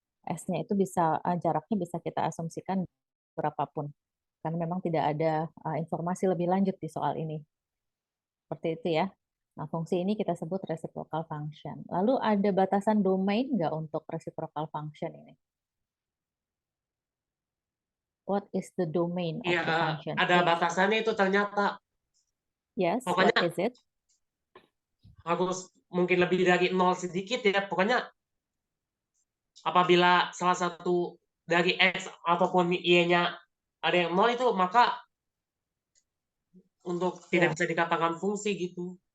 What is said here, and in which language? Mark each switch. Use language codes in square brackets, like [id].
[id] S-nya itu bisa, jaraknya bisa kita asumsikan berapapun. Karena memang tidak ada informasi lebih lanjut di soal ini. Seperti itu ya. Nah, fungsi ini kita sebut reciprocal function. Lalu ada batasan domain nggak untuk reciprocal function ini? [en] What is the domain of the function? [id] Ada batasannya itu ternyata. [en] Yes, [id] pokoknya [en] what is it? [id] Harus mungkin lebih dari 0 sedikit ya. Pokoknya apabila salah satu dari X ataupun Y-nya ada yang 0 itu, maka untuk tidak bisa dikatakan fungsi gitu.